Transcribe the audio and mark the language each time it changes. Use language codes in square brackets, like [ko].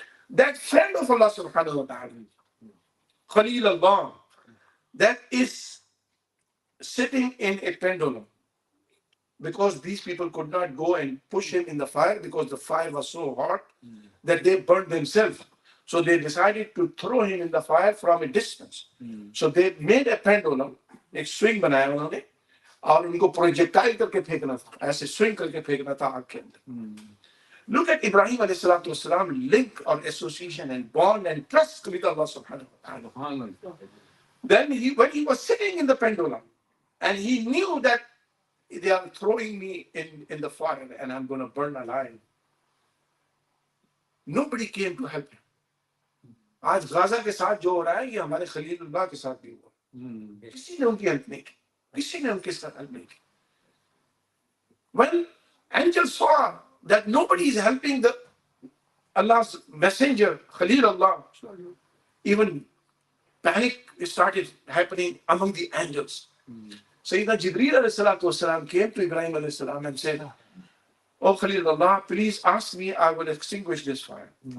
[en] That friend of Allah subhanahu wa ta'ala, Khalil Allah, that is sitting in a pendulum. Because these people could not go and push him in the fire because the fire was so hot that they burned themselves. So they decided to throw him in the fire from a distance. So they made a pendulum, [hi] एक swing बनाया उन्होंने, और उनको projectile करके फेंकना था, ऐसे swing करके फेंकना था आग के अंदर. [en] Look at Ibrahim alayhi salatu wasalam, link or association and bond and trust with Allah subhanahu wa ta'ala. Then when he was sitting in the pendulum, and he knew that they are throwing me in the fire and I'm going to burn alive, nobody came to help him. [hi] आज Gaza के साथ जो हो रहा है ये हमारे खलीलुल्लाह के साथ भी हुआ. किसी ने उनकी हेल्प नहीं की, किसी ने उनके साथ हेल्प नहीं की. [en] When angels saw that nobody is helping the Allah's messenger Khalilullah, even panic started happening among the angels. Sayyidina Jibreel alayhi salatu wasalam came to Ibrahim alayhi salam and said, "Oh Khalilullah, please ask me, I will extinguish this fire."